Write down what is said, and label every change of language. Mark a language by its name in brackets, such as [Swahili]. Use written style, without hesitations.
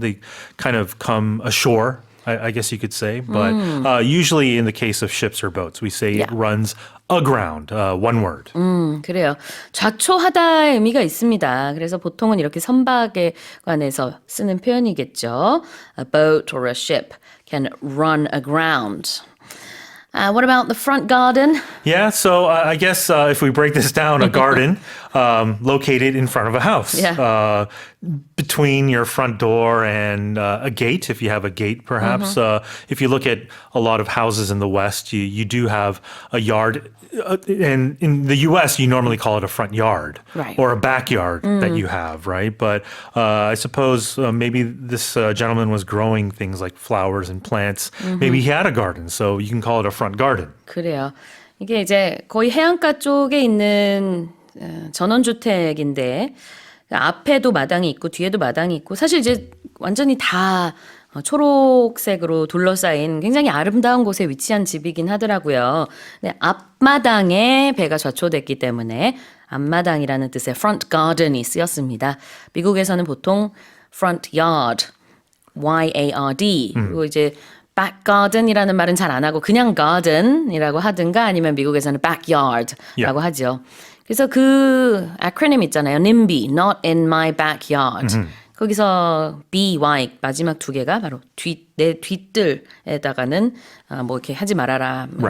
[English] They kind of come ashore, I guess you could say. But usually in the case of ships or boats, we say it runs aground, one word. [Korean] 그래요. 좌초하다의 의미가 있습니다. 그래서 보통은 이렇게 선박에 관해서 쓰는 표현이겠죠. [English] A boat or a ship can run aground. What about the front garden? Yeah, so I guess if we break this down, a garden located in front of a house. Between your front door and a gate, if you have a gate, perhaps. If you look at a lot of houses in the West, you do have a yard. And in the U.S., you normally call it a front yard or a backyard that you have, right? But I suppose maybe this gentleman was growing things like flowers and plants. Maybe he had a garden, so you can call it a front garden. [Korean] 그래요. 이게 이제 거의 해안가 쪽에 있는 전원주택인데 앞에도 마당이 있고 뒤에도 마당이 있고 사실 이제 완전히 다 초록색으로 둘러싸인 굉장히 아름다운 곳에 위치한 집이긴 하더라고요. 근데 앞마당에 배가 좌초됐기 때문에 앞마당이라는 뜻의 front garden이 쓰였습니다. 미국에서는 보통 front yard, Y-A-R-D 그리고 이제 back garden이라는 말은 잘 안 하고 그냥 garden이라고 하든가 아니면 미국에서는 backyard라고 하죠. 그래서 그 acronym 있잖아요. [English] NIMBY, not in my backyard. [Korean] 거기서 B, Y 마지막 두 개가 바로 내 뒤뜰에다가는 뭐 이렇게 하지 말아라.